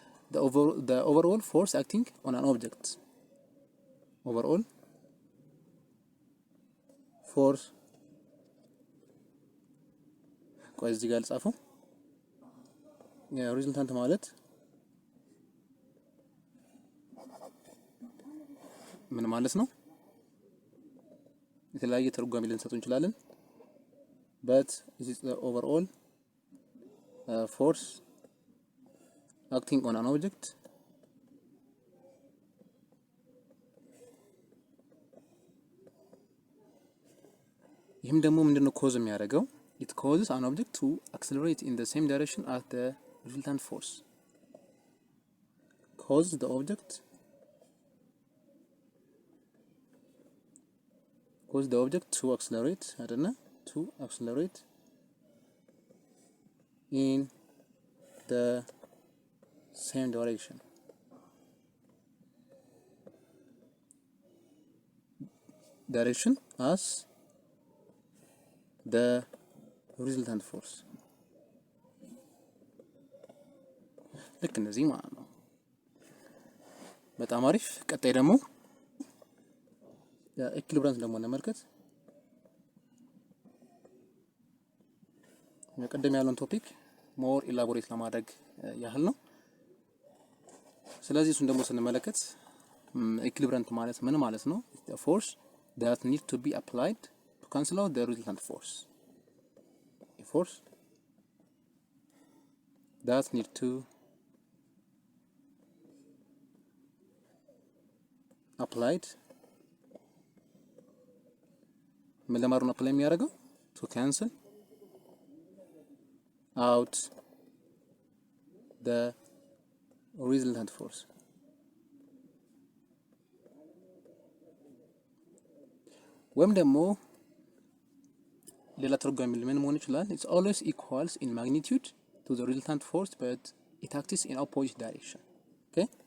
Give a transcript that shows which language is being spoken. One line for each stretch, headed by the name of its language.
English: the overall force acting on an object overall force
Amharic: ቆይ እዚህ ጋር ልጻፈው። ሪዘልታንት ማለት ምን ማለት ነው? የተለያየ ትርጓሜ ልንሰጠው እንችላለን።
English: but this is the overall force acting on an object
Amharic: ይህም ደግሞ ምንድነው ኮዝ የሚያደርገው?
English: it causes an object to accelerate in the same direction as the resultant force causes the object to accelerate in the same direction as the resultant force
Amharic: ልክ እንደዚህ ማለት ነው። በጣም አሪፍ። ቀጣይ ደግሞ ኢኩሊብራንስ ደግሞ እንመልከት። ቀደም ያለውን ቶፒክ ሞር ኢላቦሬት ለማድረግ ያህል ነው። ስለዚህ እሱን ደግሞ ስንመለከት ኢኩሊብራንት ማለት ምን ማለት ነው?
English: the force that need to be applied to cancel out the resultant force a force that need to applied
Amharic: ምን ለማድረግ ነው አፕላይ የሚያደርገው?
English: to cancel out the resultant force
Amharic: ወይም ደግሞ ሌላ ትርጓሜ ምን መሆን ይችላል?
English: It's always equals in magnitude to the resultant force but it acts in opposite direction. Okay?